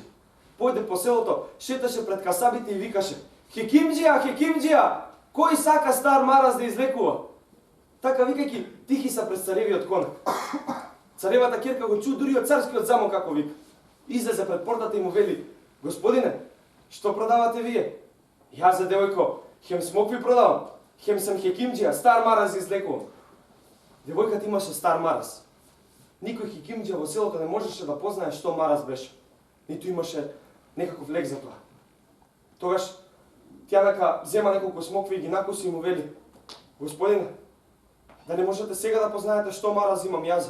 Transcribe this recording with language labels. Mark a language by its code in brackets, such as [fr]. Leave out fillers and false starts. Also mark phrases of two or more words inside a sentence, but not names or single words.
[mk] Појде по селото, шеташе пред касабите и викаше: "Хекимџија, хекимџија, кој сака стар мараз да излекува?" Така викајќи, тихи са пред царевиот конак. Царевата ќерка го чу дури од царскиот замок како вика. Излезе пред портата и му вели: "Господине, што продавате вие?" "Јас, за девојко, хем смокви продавам, хем сам хекимџија, стар мараз излекувам." Девојката имаше стар мараз. Никој хикимџа во селото не можеше да познае што мараз беше. Ниту имаше некаков лек за тоа. Тогаш Тјанака зема неколку смокви и ги накуси и му вели: Господине, да не можете сега да познаете што мараз имам јазе?